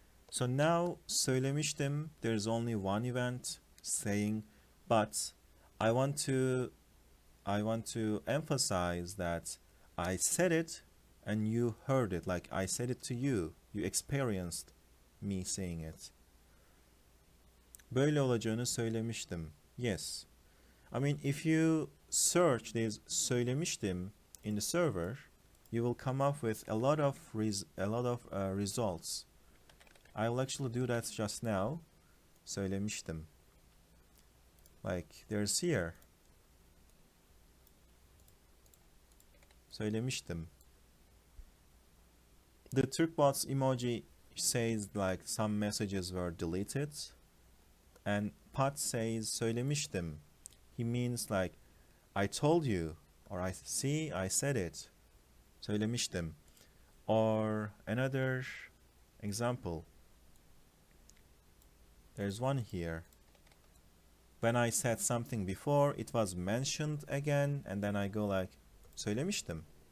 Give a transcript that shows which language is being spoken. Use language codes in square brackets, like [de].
[en] So now söylemiştim, there's only one event saying, but I want to emphasize that I said it and you heard it, like I said it to you. You experienced me saying it. [tr] Böyle olacağını söylemiştim. [en] Yes. I mean, if you search this söylemiştim in the server, you will come up with a lot of results. I will actually do that just now. Söylemiştim. Like there's here. [tr] Söylemiştim. [en] The Turkbots emoji says like some messages were deleted. And Pat says söylemiştim. He means like I told you, or I said it. Söylemiştim. Or another example. There's one here. When I said something before, it was mentioned again, and then I go like söylemiştim.